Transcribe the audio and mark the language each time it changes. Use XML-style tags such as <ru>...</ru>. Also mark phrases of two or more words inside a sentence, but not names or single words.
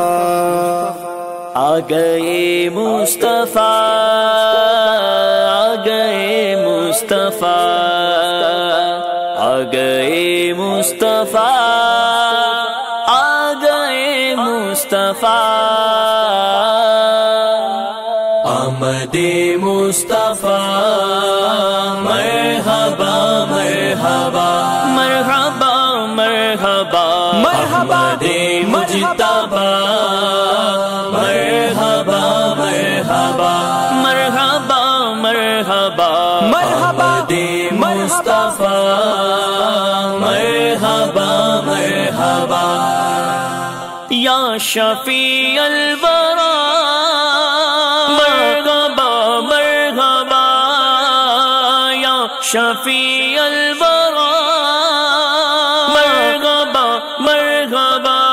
<ur>آ گئے مصطفیٰ آ گئے مصطفیٰ آ گئے مصطفیٰ آ گئے مصطفیٰ آمد مصطفیٰ</ur> <ar>مرحبا مرحبا مرحبا مرحبا مرحبا مجتبی مرحبا مرحبا مرحبا مرحبا مرحبا مصطفیٰ مرحبا مرحبا یا شفیع الورا مرحبا مرحبا یا شفیع الورا مرحبا مرحبا</ar>